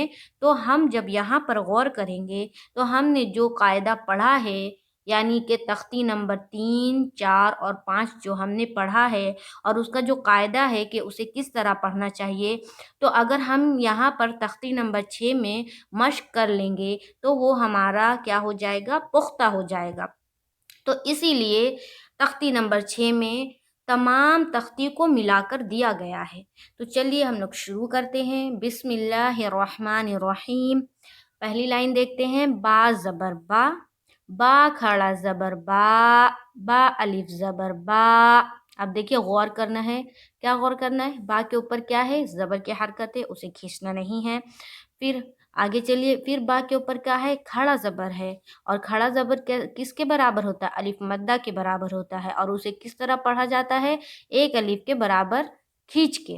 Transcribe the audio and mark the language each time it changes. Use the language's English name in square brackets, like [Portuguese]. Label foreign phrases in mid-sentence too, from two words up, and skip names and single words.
[Urdu] تو ہم جب یہاں پر غور کریں گے تو ہم نے جو قاعدہ پڑھا ہے، یعنی کہ تختی نمبر 3، 4 اور 5 جو ہم نے پڑھا ہے، اور اس کا جو قاعدہ ہے کہ اسے کس طرح پڑھنا چاہیے، تو اگر ہم یہاں پر تختی نمبر 6 میں مشق کر لیں گے تو وہ ہمارا کیا ہو جائے گا، پختہ ہو جائے گا۔ تو اسی لیے تختی نمبر 6 میں تمام تختی کو ملا کر دیا گیا ہے۔ تو چلیے ہم لوگ شروع کرتے ہیں۔ [Arabic] بسم اللہ الرحمن الرحیم۔ [Urdu] پہلی لائن دیکھتے ہیں، با زبر با، با کھڑا زبر با، با الف زبر با۔ اب دیکھیے غور کرنا ہے، کیا غور کرنا ہے، با کے اوپر کیا ہے، زبر کی حرکت ہے، اسے کھینچنا نہیں ہے۔ پھر آگے چلیے، پھر با کے اوپر کیا ہے، کھڑا زبر ہے، اور کھڑا زبر کس کے برابر ہوتا ہے، الف مدہ کے برابر ہوتا ہے، اور اسے کس طرح پڑھا جاتا ہے، ایک الف کے برابر کھینچ کے۔